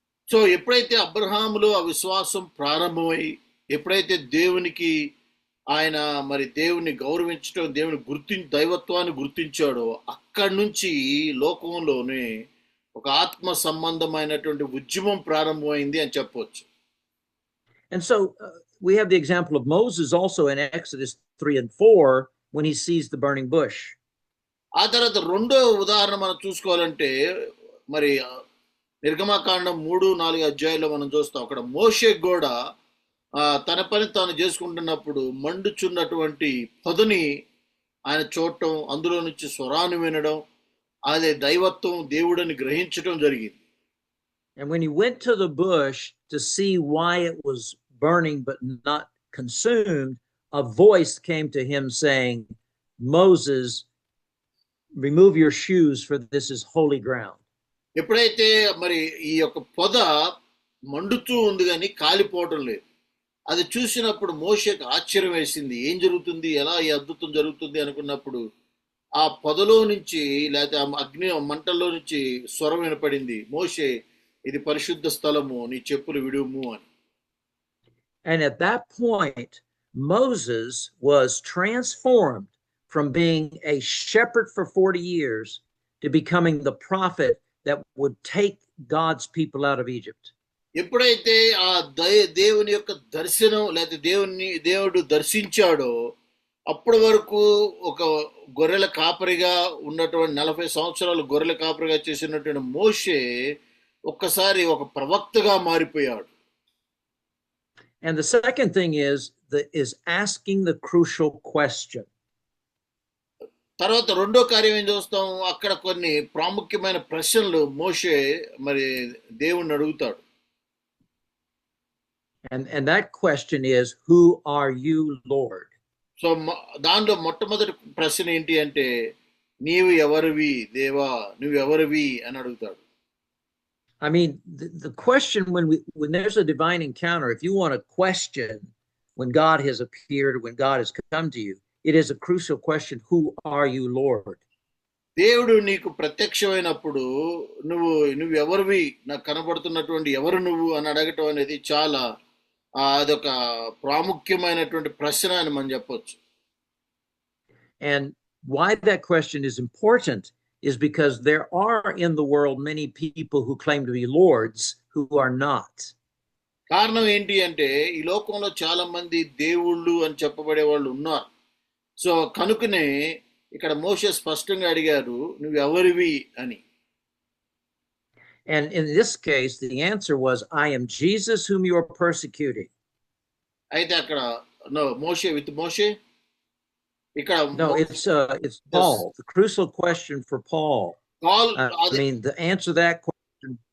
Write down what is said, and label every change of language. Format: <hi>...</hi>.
<te>So ఎప్పుడైతే అబ్రహాములో ఆ విశ్వాసం ప్రారంభమై ఎప్పుడైతే దేవునికి ఆయన మరి దేవుని గౌరవించడం, దేవుని దైవత్వాన్ని గుర్తించాడో అక్కడి నుంచి లోకంలోనే ఒక ఆత్మ సంబంధమైనటువంటి ఉద్యమం ప్రారంభమైంది అని చెప్పవచ్చు.</te> <en>And so we have the example of Moses also in Exodus 3 and 4 when he sees the burning bush.</en> <te>ఆ తర్వాత రెండో ఉదాహరణ మనం చూసుకోవాలంటే మరి నిర్గమకాండం 3-4 అధ్యాయాల్లో మనం చూస్తాం. అక్కడ మోషే కూడా తన పని తాను చేసుకుంటున్నప్పుడు మండుచున్నటువంటి పొదని ఆయన చూడటం, అందులో నుంచి స్వరాన్ని వినడం, అదే దైవత్వం దేవుడని గ్రహించడం జరిగింది.</te> <en>And when he went to the bush to see why it was burning but not consumed, a voice came to him saying, Moses, remove your shoes, for this is holy ground.</en> <te>ఎప్పుడైతే మరి ఈ యొక్క పొద మండుతూ ఉంది కానీ కాలిపోవటం లేదు, అది చూసినప్పుడు మోషేకు ఆశ్చర్యం వేసింది. ఏం జరుగుతుంది, ఎలా ఈ అద్భుతం జరుగుతుంది అనుకున్నప్పుడు ఆ పొదలో నుంచి లేకపోతే ఆ అగ్ని మంటల్లో నుంచి స్వరం వినపడింది, మోషే ఇది పరిశుద్ధ స్థలము, నీ చెప్పులు విడుము అని.</te> <en>And at that point Moses was transformed from being a shepherd for 40 years to becoming the prophet that would take God's people out of Egypt.</en> <te>ఎప్పుడైతే ఆ దేవుని యొక్క దర్శనం లేకపోతే దేవుడు దర్శించాడో అప్పటి వరకు ఒక గొర్రెల కాపరిగా ఉన్నటువంటి 40 సంవత్సరాలు గొర్రెల కాపరిగా చేసినటువంటి మోషే ఒక్కసారి ఒక ప్రవక్తగా మారిపోయాడు.</te> <en>And the second thing is asking the crucial question.</en> <te>తర్వాత రెండో కార్యం ఏం చూస్తాం, అక్కడ కొన్ని ప్రాముఖ్యమైన ప్రశ్నలు మోషే మరి దేవుణ్ణి అడుగుతాడు.</te> <en>And that question is, who are you, Lord?</en> <te>So దాంట్లో మొట్టమొదటి ప్రశ్న ఏంటి అంటే, నీవు ఎవరివి దేవా, నువ్వు ఎవరివి అని అడుగుతాడు.</te> <en>I mean, the question when there's a divine encounter, if you want to question when God has appeared, when God has come to you, it is a crucial question, who are you, Lord?</en> <te>దేవుడు నీకు ప్రత్యక్షమైనప్పుడు నువ్వు ఎవరివి, నాకు కనబడుతున్నటువంటి ఎవరు నువ్వు అని అడగటం అనేది చాలా అదొక ప్రాముఖ్యమైనటువంటి ప్రశ్న అని మనం చెప్పొచ్చు.</te> <en>And why that question is important is because there are in the world many people who claim to be lords who are not.</en> <te>కారణం ఏంటి అంటే ఈ లోకంలో చాలా మంది దేవుళ్ళు అని చెప్పబడే వాళ్ళు ఉన్నారు. సో కనుకనే ఇక్కడ మోషే స్పష్టంగా అడిగారు, నువ్వు ఎవరివి అని.</te> <en>And in this case, the answer was, I am Jesus whom you are persecuting.</en> <te>అయితే అక్కడ</te> <en>no మోషే with మోషే</en> <te>ఇక్కడ</te> <en>No, it's Paul. The crucial question for Paul. Paul, I mean, the answer to that question.</en>